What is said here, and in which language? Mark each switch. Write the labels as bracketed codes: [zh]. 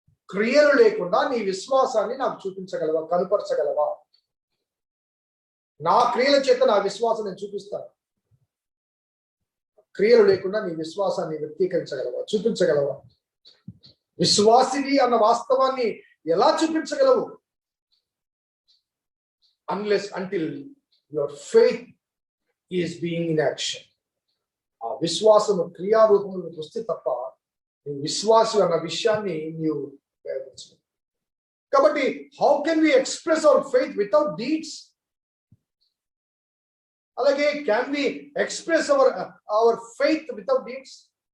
[te] క్రియలు లేకుండా నీ విశ్వాసాన్ని నాకు చూపించగలవా, కనుపరచగలవా? నా క్రియల చేత నా విశ్వాసం నేను చూపిస్తాను. క్రియలు లేకుండా నీ విశ్వాసాన్ని వ్యక్తీకరించగలవా, చూపించగలవా? విశ్వాసిని అన్న వాస్తవాన్ని ఎలా చూపించగలవు? [en] until your faith is being in action. [te] ఆ విశ్వాసము క్రియారూపంలోకి వస్తే తప్ప నువ్వు విశ్వాసం అన్న విషయాన్ని నీవు ప్రయత్నించు. [en] కాబట్టి how can we express our faith without deeds? అలాగే can we express our faith without deeds?